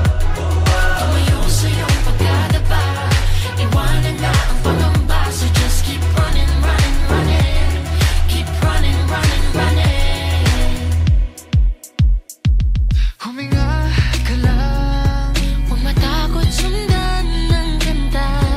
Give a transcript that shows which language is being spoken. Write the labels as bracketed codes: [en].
[tl] Tumayo sa iyong pagkadapa, iwanan na ang pangamba. [en] So just keep running, running, running. Keep running, running, running. [tl] Huminga ka lang, Huwag matakot, sundan ng ganda.